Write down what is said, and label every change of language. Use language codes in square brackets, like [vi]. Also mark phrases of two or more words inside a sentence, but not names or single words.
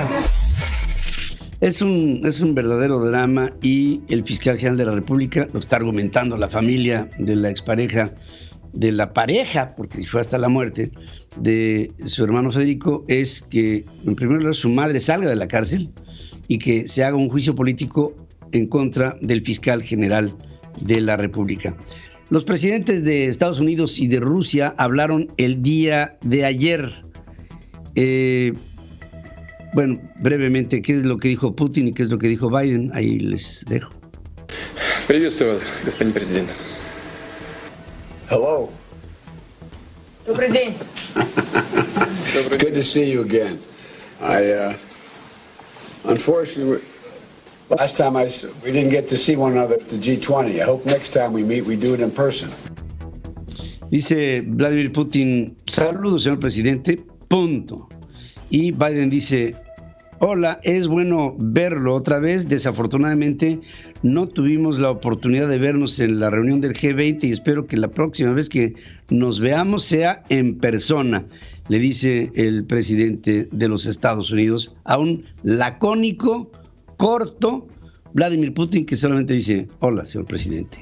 [es] Es un verdadero drama y el fiscal general de la República lo está argumentando la familia de la expareja, de la pareja, porque fue hasta la muerte, de su hermano Federico, es que en primer lugar su madre salga de la cárcel y que se haga un juicio político en contra del fiscal general de la República. Los presidentes de Estados Unidos y de Rusia hablaron el día de ayer. Bueno, brevemente, ¿qué es lo que dijo Putin y qué es lo que dijo Biden? Ahí les dejo. [ru] Приветствую вас, господин президент. Hello. Добрый день. [en] Good to see you again. Unfortunately, last time we didn't get to see one another at the G20. I hope next time we meet, we do it in person. [es] Dice Vladimir Putin, saludos, señor presidente, punto. Y Biden dice, hola, es bueno verlo otra vez. Desafortunadamente no tuvimos la oportunidad de vernos en la reunión del G20 y espero que la próxima vez que nos veamos sea en persona, le dice el presidente de los Estados Unidos a un lacónico, corto Vladimir Putin, que solamente dice, hola, señor presidente.